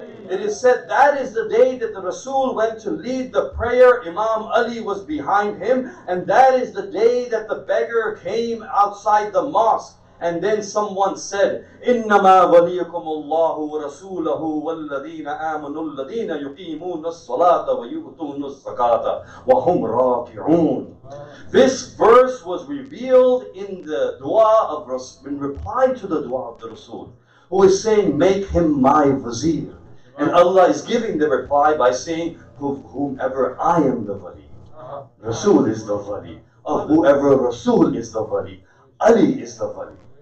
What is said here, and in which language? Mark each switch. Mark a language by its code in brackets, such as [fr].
[en] It is said that is the day that the Rasul went to lead the prayer. Imam Ali was behind him, and that is the day that the beggar came outside the mosque. [ar] And then someone said, إِنَّمَا وَلِيَكُمُ اللَّهُ وَرَسُولَهُ وَالَّذِينَ آمَنُوا الَّذِينَ يُقِيمُونَ الصَّلَاةَ وَيُؤْتُونَ الزَّكَاةَ وَهُمْ رَاكِعُونَ. [en] This verse was revealed in the dua of Rasul, in reply to the dua of the Rasul, who is saying, make him my wazir. And Allah is giving the reply by saying, whomever I am the wali. Rasul is the wali. Of whoever Rasul is the wali. Ali is the wali.